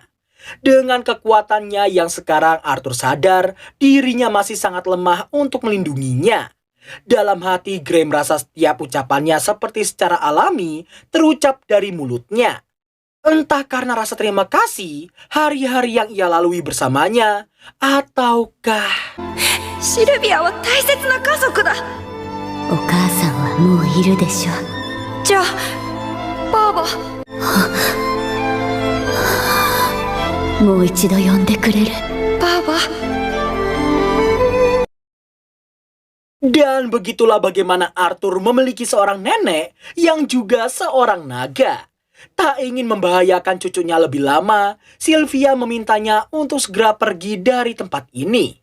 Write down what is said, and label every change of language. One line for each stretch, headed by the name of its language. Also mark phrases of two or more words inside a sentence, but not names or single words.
Indonesian: Dengan kekuatannya yang sekarang Arthur sadar dirinya masih sangat lemah untuk melindunginya. Dalam hati Gray merasa setiap ucapannya seperti secara alami terucap dari mulutnya. Entah karena rasa terima kasih hari-hari yang ia lalui bersamanya, ataukah
Japanese: シルビアは大切な家族だ。お母さんはもういるでしょ。じゃあ、バーバ。もう一度呼んでくれる？バーバ。
Indonesian: Dan begitulah bagaimana Arthur memiliki seorang nenek yang juga seorang naga. Tak ingin membahayakan cucunya lebih lama, Sylvia memintanya untuk segera pergi dari tempat ini.